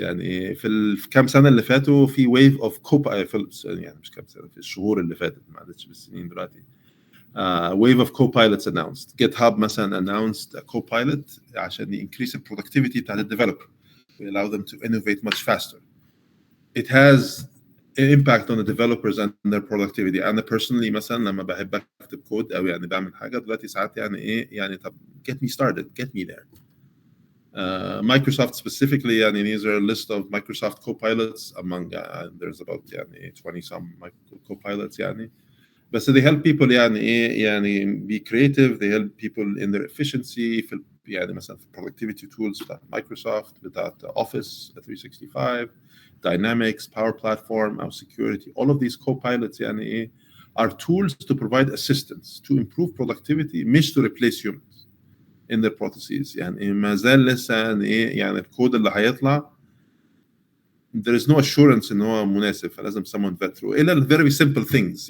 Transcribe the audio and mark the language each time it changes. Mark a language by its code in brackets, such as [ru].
[ar] يعني في الكام سنة اللي فاتوا في [en] wave of [ar] يعني مش كام سنة، في الشهور اللي فاتت ما عادتش بالسنين دلوقتي. [en] wave of co-pilots announced. GitHub مثلا announced a co-pilot عشان increase the productivity [ar] بتاعت الديفلوبر. [en] We allow them to innovate much faster. It has an impact on the developers and their productivity. [ar] أنا personally مثلا لما بحب أكتب كود أو يعني بعمل حاجة دلوقتي ساعات يعني إيه يعني طب [en] get me started, get me there. Microsoft specifically يعني these are a list of Microsoft co-pilots among there's about يعني 20 some co-pilots يعني. But so they help people يعني ايه يعني be creative. They help people in their efficiency في يعني مثلا في productivity tools [ar] بتاعت Microsoft بتاعت Office [en] 365 Dynamics Power Platform أو Security. All of these co-pilots يعني ايه are tools to provide assistance to improve productivity مش to replace humans in their processes. [ar] يعني ما زال لسه يعني ايه يعني الكود اللي هيطلع [en] there is no assurance [ar] ان هو مناسب، فلازم [en] someone vet through [ar] الى ال [en] very simple things.